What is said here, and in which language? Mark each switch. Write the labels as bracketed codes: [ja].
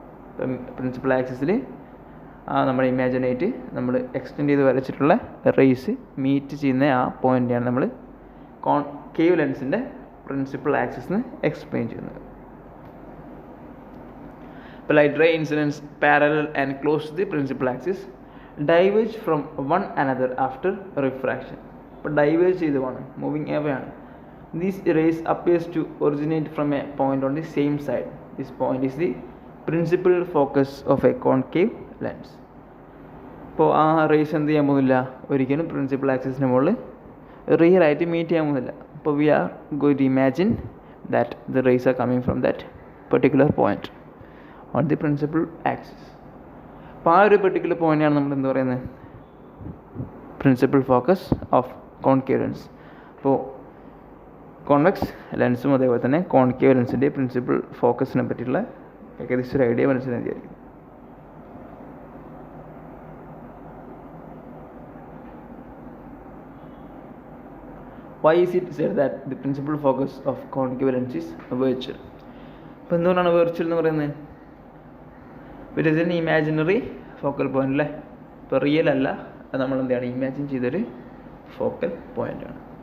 [ml] ഇപ്പം പ്രിൻസിപ്പൽ ആക്സിസിൽ നമ്മൾ ഇമാജിനേറ്റ് നമ്മൾ എക്സ്റ്റെൻഡ് ചെയ്ത് വരച്ചിട്ടുള്ള റേസ് മീറ്റ് ചെയ്യുന്ന ആ പോയിൻ്റാണ് നമ്മൾ കോൺകേവ് ലെൻസിൻ്റെ പ്രിൻസിപ്പൽ ആക്സിസ് എന്ന് എക്സ്പ്ലെയിൻ ചെയ്യുന്നത്. ഇപ്പോൾ [en] Light ray incidence parallel and close to the principal axis diverge from one another after refraction. [ml] ഇപ്പോൾ ഡൈവേജ് ചെയ്ത് പോകണം, [en] moving away [ml] ആണ്. [en] These rays appears to originate from a point on the same side. This point is the principal focus of a concave lens. [ml] ഇപ്പോൾ ആ raise എന്ത് ചെയ്യാൻ പോകുന്നില്ല, ഒരിക്കലും പ്രിൻസിപ്പൽ ആക്സിസിന് മുകളിൽ റിയൽ ആയിട്ട് മീറ്റ് ചെയ്യാൻ പോകുന്നില്ല. അപ്പോൾ [en] We are going to imagine that the rays are coming from that particular point on the principal axis. [ml] അപ്പോൾ ആ ഒരു പെർട്ടിക്കുലർ പോയിൻ്റാണ് നമ്മൾ എന്ത് പറയുന്നത്, principal focus of concave lens. അപ്പോൾ കോൺവെക്സ് ലെൻസും അതേപോലെ തന്നെ കോൺകേവ് ലെൻസിൻ്റെ പ്രിൻസിപ്പൽ ഫോക്കസിനെ പറ്റിയുള്ള ഏകദേശം ഒരു ഐഡിയ മനസ്സിലാക്കി വിചാരിക്കും. [en] Why is it said that the principal focus of concave lens is virtual? [ml] അപ്പോൾ എന്തുകൊണ്ടാണ് വെർച്വൽ എന്ന് പറയുന്നത്? [en] it is an imaginary focal point [ml] അല്ലേ. ഇപ്പോൾ റിയൽ അല്ല, അത് നമ്മൾ എന്താണ് ഇമാജിൻ ചെയ്തൊരു ഫോക്കൽ പോയിൻ്റാണ്.